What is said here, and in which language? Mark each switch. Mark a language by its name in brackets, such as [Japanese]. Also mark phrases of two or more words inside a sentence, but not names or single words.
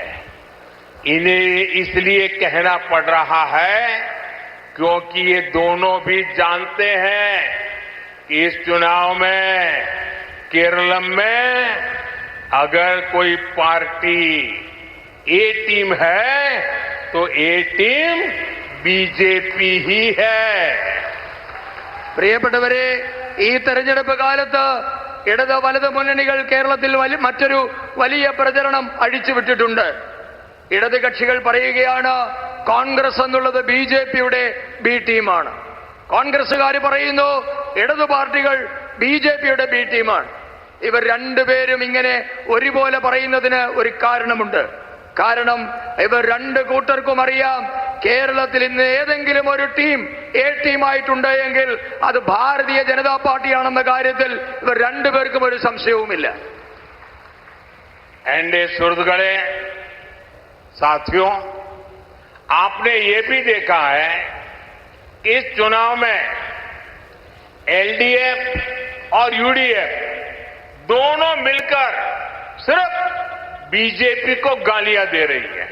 [Hindi] इन्हें इसलिए कहना पड़ रहा है क्योंकि ये दोनों भी जानते हैं कि इस चुनाव में केरल में अगर कोई पार्टी [English] A team [Hindi] है तो [English] A team [Hindi] बीजेपी ही है। [Malayalam] പ്രിയപ്പെട്ടവരെ, ഈ തെരഞ്ഞെടുപ്പ് കാലത്ത് ഇടത് വലത് മുന്നണികൾ കേരളത്തിൽ മറ്റൊരു വലിയ പ്രചരണം അഴിച്ചുവിട്ടിട്ടുണ്ട്. ഇടത് കക്ഷികൾ പറയുകയാണ് കോൺഗ്രസ് എന്നുള്ളത് ബിജെപിയുടെ ബി ടീമാണ്. കോൺഗ്രസുകാർ പറയുന്നു ഇടതു പാർട്ടികൾ ബിജെപിയുടെ ബി ടീമാണ്. ഇവർ രണ്ടുപേരും ഇങ്ങനെ ഒരുപോലെ പറയുന്നതിന് ഒരു കാരണമുണ്ട്. കാരണം ഇവർ രണ്ട് കൂട്ടർക്കും അറിയാം കേരളത്തിൽ ഇന്ന് ഏതെങ്കിലും ഒരു ടീം എ ടീമായിട്ടുണ്ട് എങ്കിൽ അത് ഭാരതീയ ജനതാ പാർട്ടിയാണെന്ന കാര്യത്തിൽ ഇവർ രണ്ടുപേർക്കും ഒരു സംശയവുമില്ല. [Hindi] एनडीए सुहृदगळे, साथियों, आपने ये भी देखा है कि इस चुनाव में एलडीएफ और यूडीएफ दोनों मिलकर सिर्फ बीजेपी को गालियां दे रही है।